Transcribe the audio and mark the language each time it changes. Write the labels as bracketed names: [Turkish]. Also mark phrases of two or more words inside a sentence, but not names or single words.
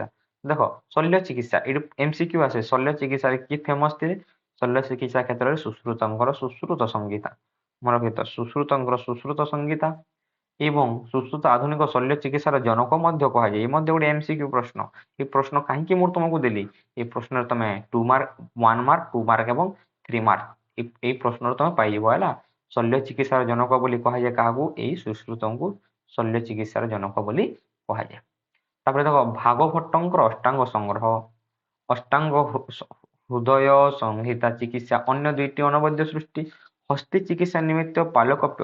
[Odia] ଦେଖ, ଶଲ୍ୟ ଚିକିତ୍ସା ଏଠି MCQ ଆସେ। ଶଲ୍ୟ ଚିକିତ୍ସାରେ କି ଫେମସ୍ ଥିଲେ? ଶଲ୍ୟ ଚିକିତ୍ସା କ୍ଷେତ୍ରରେ ସୁଶ୍ରୁତଙ୍କର ସୁଶ୍ରୁତ ସଂହିତା। ମନେ ରଖିଥ, ସୁଶ୍ରୁତଙ୍କର ସୁଶ୍ରୁତ ସଂହିତା ଏବଂ ସୁଶ୍ରୁତ ଆଧୁନିକ ଶଲ୍ୟ ଚିକିତ୍ସାର ଜନକ ମଧ୍ୟ କୁହାଯାଏ। ଏ ମଧ୍ୟ ଗୋଟେ MCQ ପ୍ରଶ୍ନ। ଏ ପ୍ରଶ୍ନ କାହିଁକି ମୁଁ ତୁମକୁ ଦେଲି? ଏଇ ପ୍ରଶ୍ନର ତୁମେ 2 ମାର୍କ, 1 ମାର୍କ, 2 ମାର୍କ ଏବଂ 3 ମାର୍କ ଏଇ ପ୍ରଶ୍ନର ତୁମେ ପାଇବ। ହେଲା, ଶଲ୍ୟ ଚିକିତ୍ସାର ଜନକ ବୋଲି କୁହାଯାଏ କାହାକୁ? ଏଇ ସୁଶ୍ରୁତଙ୍କୁ ଶଲ୍ୟ ଚିକିତ୍ସାର ଜନକ ବୋଲି କୁହାଯାଏ। ତାପରେ ଦେଖ, ଭାଗଭଟ୍ଟଙ୍କର ଅଷ୍ଟାଙ୍ଗ ସଂଗ୍ରହ, ଅଷ୍ଟାଙ୍ଗ ହୃଦୟ ସଂହିତା ଚିକିତ୍ସା ଅନ୍ୟ 2ଟି ଅନବଦ୍ୟ ସୃଷ୍ଟି। ହସ୍ତି ଚିକିତ୍ସା ନିମିତ୍ତ ପାଳକପ୍ୟ।